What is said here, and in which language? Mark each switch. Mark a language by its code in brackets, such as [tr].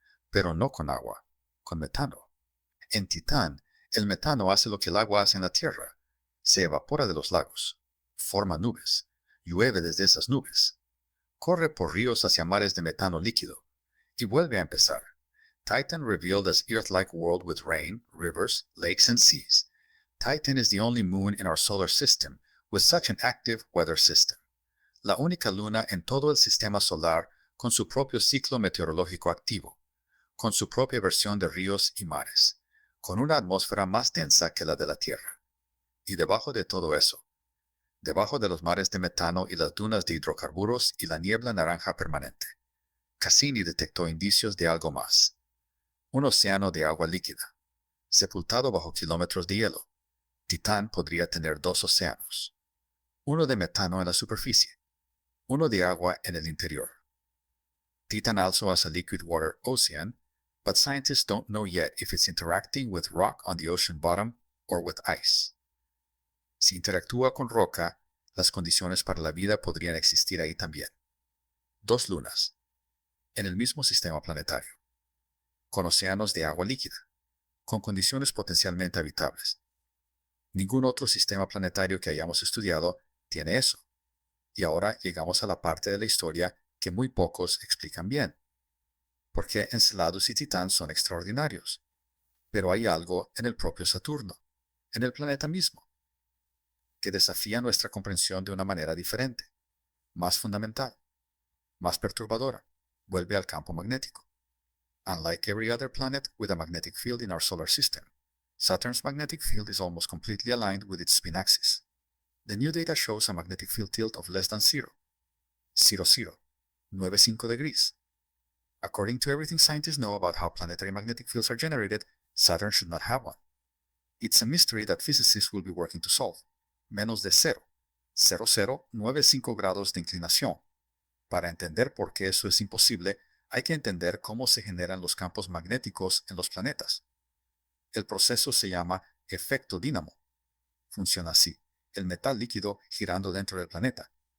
[es] Pero no con agua, con metano. En Titán, el metano hace lo que el agua hace en la Tierra. Se evapora de los lagos, forma nubes, llueve desde esas nubes, corre por ríos hacia mares de metano líquido, y vuelve a empezar. [en] Titan revealed as Earth-like world with rain, rivers, lakes, and seas. Titan is the only moon in our solar system with such an active weather system. [es] La única luna en todo el sistema solar con su propio ciclo meteorológico activo, con su propia versión de ríos y mares, con una atmósfera más densa que la de la Tierra. Y debajo de todo eso, debajo de los mares de metano y las dunas de hidrocarburos y la niebla naranja permanente, Cassini detectó indicios de algo más. Un océano de agua líquida, sepultado bajo kilómetros de hielo. Titán podría tener 2 océanos, uno de metano en la superficie, uno de agua en el interior. [en] Titan also has a liquid water ocean, but scientists don't know yet if it's interacting with rock on the ocean bottom or with ice. [es] Si interactúa con roca, las condiciones para la vida podrían existir ahí también. 2 lunas, en el mismo sistema planetario, con océanos de agua líquida, con condiciones potencialmente habitables. Ningún otro sistema planetario que hayamos estudiado tiene eso. Y ahora llegamos a la parte de la historia que muy pocos explican bien. Porque Enceladus y Titán son extraordinarios. Pero hay algo en el propio Saturno, en el planeta mismo, que desafía nuestra comprensión de una manera diferente, más fundamental, más perturbadora. Vuelve al campo magnético. [en] Unlike every other planet with a magnetic field in our solar system, Saturn's magnetic field is almost completely aligned with its spin axis. The new data shows a magnetic field tilt of less than 0, 95 degrees. According to everything scientists know about how planetary magnetic fields are generated, Saturn should not have one. It's a mystery that physicists will be working to solve. [es] Menos de 0,0095 grados de inclinación. Para entender por qué eso es imposible, hay que entender cómo se generan los campos magnéticos en los planetas. El proceso se llama efecto dínamo. Funciona así: el metal líquido girando dentro del planeta.